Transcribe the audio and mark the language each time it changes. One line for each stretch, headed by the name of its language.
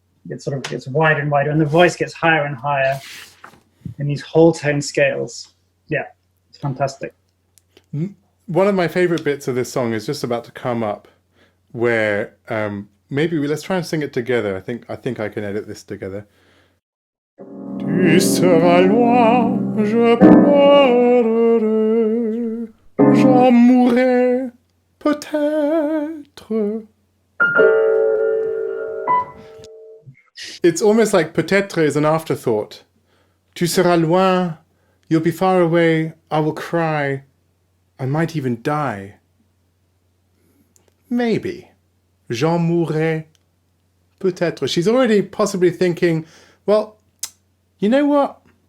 English: It sort of gets wider and wider, and the voice gets higher and higher in these whole tone scales. Yeah, it's fantastic. One of my favorite bits of this song is just about to come up, where let's try and sing it together. I think I can edit this together.
French: Tu seras loin, je pleurerai, j'en mourrai peut-être.
English: It's almost like peut-être is an afterthought.
French: Tu seras loin,
English: you'll be far away, I will cry, I might even die. Maybe.
French: J'en mourrai peut-être.
English: She's already possibly thinking, well, you know what?